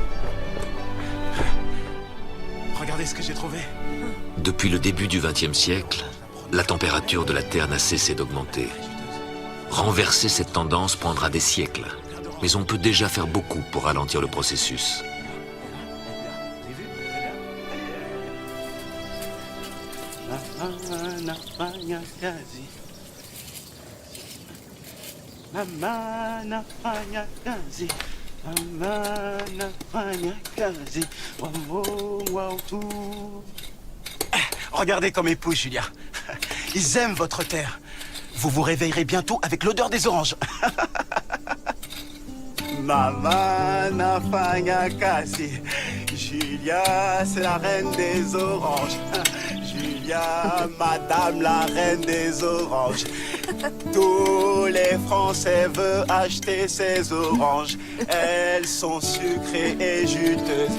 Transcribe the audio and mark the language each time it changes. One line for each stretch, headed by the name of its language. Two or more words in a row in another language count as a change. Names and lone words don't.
French: Regardez ce que j'ai trouvé. Depuis le début du XXe siècle, la température de la Terre n'a cessé d'augmenter. Renverser cette tendance prendra des siècles, mais on peut déjà faire beaucoup pour ralentir le processus.
Swahili: Mama nafanya kazi, mama nafanya kazi, wa Mungu wa utu.
French: Regardez comme ils poussent, Julia. Ils aiment votre terre. Vous vous réveillerez bientôt avec l'odeur des oranges.
Swahili: Mama nafanya kazi.
French: Julia, c'est la reine des oranges. Julia, madame la reine des oranges. Tous les Français veulent acheter ces oranges. Elles sont sucrées et juteuses.